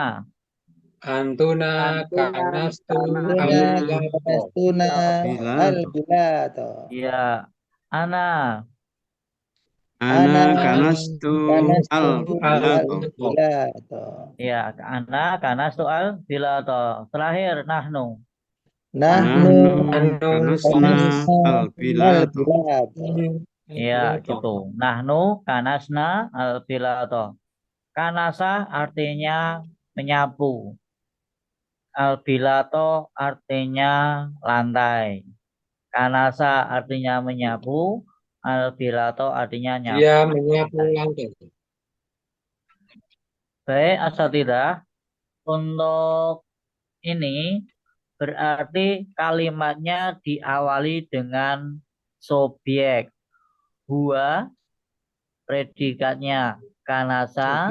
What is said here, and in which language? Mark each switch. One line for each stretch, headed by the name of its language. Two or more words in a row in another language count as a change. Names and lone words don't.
Arabic: أنتنّ كنستم البلاط. كنستنّ بلاط. البلاط.
Indonesian: Iya. Ana.
Arabic: أنا كنست البلاط. البلاط. Iya. أنا كنست البلاط.
Indonesian: Terakhir.
Arabic: نحن. نحن نحن كنسنا البلاط. البلاط.
Indonesian: Iya, gitu.
Arabic: نحن كنسنا البلاط.
Indonesian: Kanasa artinya menyapu. Al-bilato artinya lantai. Kanasa artinya menyapu. Al-bilato artinya nyapu. Dia menyapu lantai. Baik, asatidah. Untuk ini berarti kalimatnya diawali dengan subjek. Huwa, predikatnya kanasa,